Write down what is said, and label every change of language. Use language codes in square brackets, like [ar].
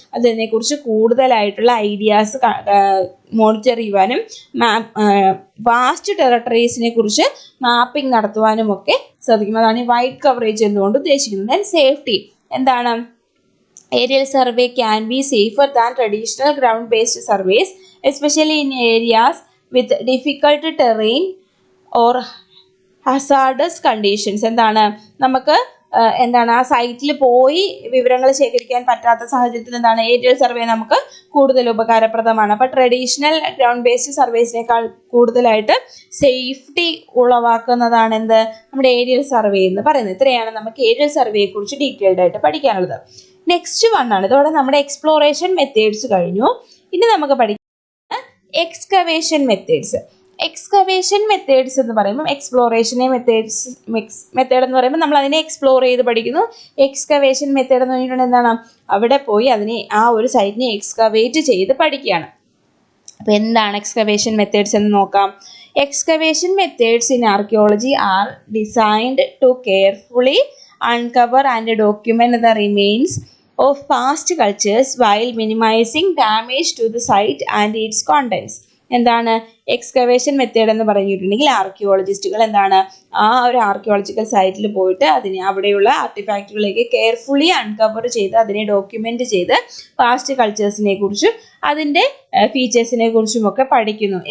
[ml] അതിനെക്കുറിച്ച് കൂടുതലായിട്ടുള്ള ideas monitor ചെയ്യുവാനും വാസ്റ്റ് ടെറിട്ടറീസിനെ കുറിച്ച് മാപ്പിംഗ് നടത്തുവാനും ഒക്കെ സാധിക്കും. അതാണ് ഈ വൈഡ് കവറേജ് എന്നുകൊണ്ട് ഉദ്ദേശിക്കുന്നത്. Then safety. എന്താണ്? [en] Aerial survey can be safer than traditional ground-based surveys, especially in areas with difficult terrain or hazardous conditions. [ml] എന്താണ്? നമുക്ക് എന്താണ് ആ സൈറ്റിൽ പോയി വിവരങ്ങൾ ശേഖരിക്കാൻ പറ്റാത്ത സാഹചര്യത്തിൽ എന്താണ് ഏരിയൽ സർവേ നമുക്ക് കൂടുതൽ ഉപകാരപ്രദമാണ്. അപ്പോൾ ട്രഡീഷണൽ ഗ്രൗണ്ട് ബേസ്ഡ് സർവേസിനേക്കാൾ കൂടുതലായിട്ട് സേഫ്റ്റി ഉളവാക്കുന്നതാണ് എന്ത്? നമ്മുടെ ഏരിയൽ സർവേ എന്ന് പറയുന്നത്. ഇത്രയാണ് നമുക്ക് ഏരിയൽ സർവേയെ കുറിച്ച് ഡീറ്റെയിൽഡ് ആയിട്ട് പഠിക്കാനുള്ളത്. നെക്സ്റ്റ് വൺ ആണ്. ഇതോടെ നമ്മുടെ എക്സ്പ്ലോറേഷൻ മെത്തേഡ്സ് കഴിഞ്ഞു. ഇനി നമുക്ക് പഠിക്കുന്നത് എക്സ്കവേഷൻ മെത്തേഡ്സ്. എക്സ്കവേഷൻ മെത്തേഡ്സ് എന്ന് പറയുമ്പോൾ എക്സ്പ്ലോറേഷനെ മെത്തേഡ് എന്ന് പറയുമ്പോൾ നമ്മൾ അതിനെ എക്സ്പ്ലോർ ചെയ്ത് പഠിക്കുന്നു. എക്സ്കവേഷൻ മെത്തേഡ് എന്ന് പറഞ്ഞിട്ടുണ്ടെങ്കിൽ എന്താണ്, അവിടെ പോയി അതിനെ ആ ഒരു സൈറ്റിനെ എക്സ്കവേറ്റ് ചെയ്ത് പഠിക്കുകയാണ്. അപ്പോൾ എന്താണ് എക്സ്കവേഷൻ മെത്തേഡ്സ് എന്ന് നോക്കാം. [en] Excavation methods in archaeology are designed to carefully uncover and document the remains of past cultures while minimizing damage to the site and its contents. [ml] എന്താണ് എക്സ്കവേഷൻ മെത്തേഡ് എന്ന് പറഞ്ഞിട്ടുണ്ടെങ്കിൽ ആർക്കിയോളജിസ്റ്റുകൾ എന്താണ് ആ ഒരു ആർക്കിയോളജിക്കൽ സൈറ്റിൽ പോയിട്ട് അവിടെയുള്ള ആർട്ടിഫാക്റ്റുകളൊക്കെ കെയർഫുള്ളി അൺകവർ ചെയ്ത് അതിനെ ഡോക്യുമെന്റ് ചെയ്ത് പാസ്റ്റ് കൾച്ചേഴ്സിനെ കുറിച്ചും അതിൻ്റെ ഫീച്ചേഴ്സിനെ കുറിച്ചും ഒക്കെ പഠിക്കുന്നു.